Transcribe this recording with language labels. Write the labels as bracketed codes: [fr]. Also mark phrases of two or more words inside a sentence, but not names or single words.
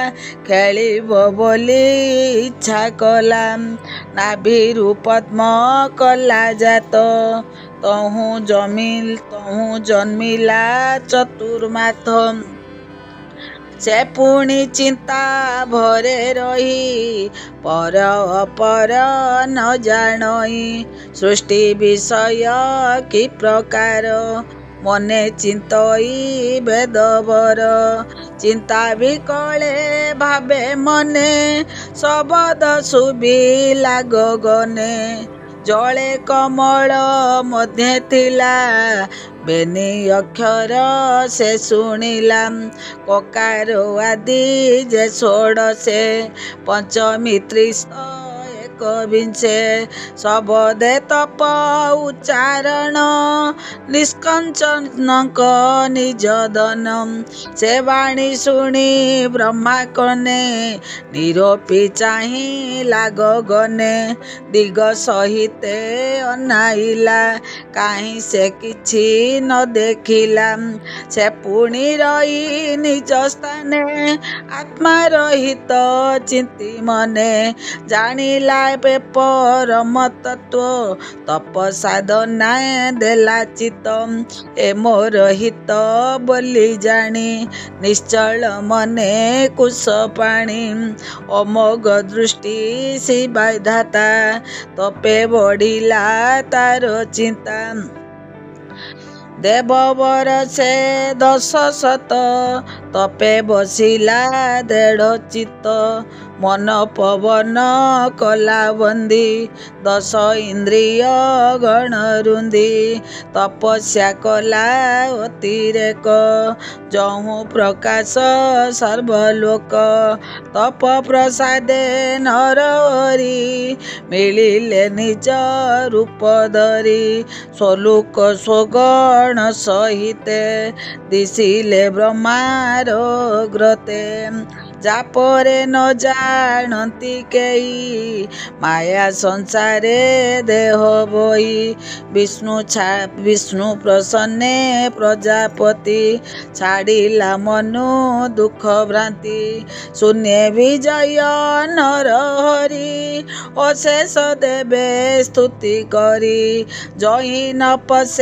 [or] ଖେଲିବ ବୋଲୀ ଇଚ୍ଛା କଲା ନାଭିରୁ ପଦ୍ମ କଲା ଜାତ ତହୁ ଜନ୍ମିଲା ଚତୁର୍ମାଥ ସେ ପୁଣୀ ଚିଂତା ଭରେ ରହୀ ପର ଅପର ନ ଜାନଈ ସୃଷ୍ଟି ବିଷୟ କି ପ୍ରକାର ମନେ ଚିଂତଈ ବେଦବର ଚିଂତା ବିକଲେ ଭାବେ ମନେ ଶବଦ ଶୁଭିଲା ଗଗନେ ଜଲେ କମଲ ମଧ୍ୟ ଥିଲା ବେନୀ ଅକ୍ଷର ସେ ଶୁଣିଲା କକାର ଆଦି ଜେ ଷୋଡଶେ ପଂଚମୀ ତ୍ରିଶ ବିଂଶେ ସବଦେ ତପ ଉଚ୍ଚାରଣ ନିଷ୍କଂଚନ ନିଜ ଦନ ସେ ବାଣୀ ଶୁଣୀ ବ୍ରହ୍ମା କନେ ନିରୋପୀ ଚାହୀ ଲାଗନେ ଦିଗ ସହିତେ ଅନାଇଲା କାହୀଂ ସେ କିଛି ନ ଦେଖିଲା ସେ ପୁଣୀ ରହୀ ନିଜ ସ୍ଥାନେ ଆତ୍ମା ରହିତ ଚିଂତୀ ମନେ ଜାନିଲା ପରମ ତତ୍ୱ ତପ ସାଧନା ଦେଲା ଚିତ ଏ ମୋର ହିତ ବୋଲୀ ଜାନୀ ନିଶ୍ଚଲ ମନେ କୁଶ ପାଣୀ ଅମୋଘ ଦୃଷ୍ଟି ଶିବାୟ ଧାତା ତପେ ବଢ଼ିଲା ତାର ଚିଂତା ଦେବବର ସେ 10 ଶତ ତପେ ବସିଲା 1.5 ଚିତ୍ତ ମନ ପବନ କଲା ବଂଦୀ 10 ଇଂଦ୍ରିୟ ଗଣ ରୁଂଦୀ ତପସ୍ୟା କଲା ଅତିରେକ ଜହୁ ପ୍ରକାଶ ସର୍ବଲୋକ ତପ ପ୍ରସାଦେ ନର ହରି ମିଲିଲେ ନିଜ ରୂପ ଧରୀ ସ୍ୱଲୋକ ସ୍ୱଗଣ ସହିତେ ଦିଶିଲେ ବ୍ରହ୍ମାର ଗ୍ରତେ ଯାପରେ ନ ଜାଣନ୍ତି କେହି ମାୟା ସଂସାରେ ଦେହ ବହି ବିଷ୍ଣୁ ପ୍ରସନ୍ନେ ପ୍ରଜାପତି ଛାଡ଼ିଲା ମନୁ ଦୁଃଖ ଭ୍ରାନ୍ତି ଶୂନ୍ୟ ବିଜୟ ନର ହରି ଅଶେଷ ଦେବେ ସ୍ତୁତି କରି ଜହି ନ ପଶେ